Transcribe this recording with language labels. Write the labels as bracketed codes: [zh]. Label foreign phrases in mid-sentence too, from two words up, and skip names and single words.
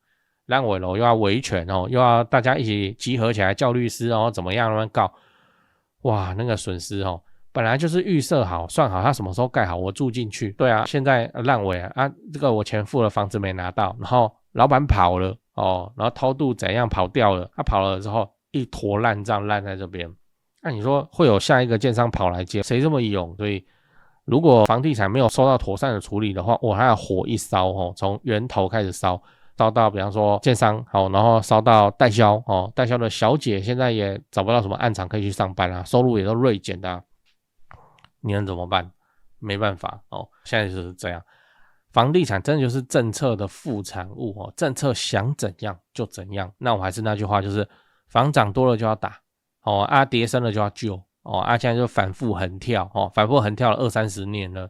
[zh] 爛尾樓又要維權又要大家一起集合起來叫律師怎麼樣慢告，哇，那個損失本來就是預設好算好他什麼時候蓋好我住進去，對啊，現在爛尾這個我錢付了房子沒拿到，然後老闆跑了然後偷渡怎樣跑掉了，他跑了之後一坨爛賬爛在這邊，那你說會有下一個建商跑來接，誰這麼勇？所以如果房地產沒有受到妥善的處理的話，它的火一燒從源頭開始燒到比方說建商然後燒到代銷代銷的小姐現在也找不到什麼案場可以去上班收入也都銳減的你能怎麼辦？沒辦法現在就是這樣。房地產真的就是政策的副產物政策想怎樣就怎樣。那我還是那句話，就是房漲多了就要打跌深了就要救現在就反覆橫跳反覆橫跳了20-30年了。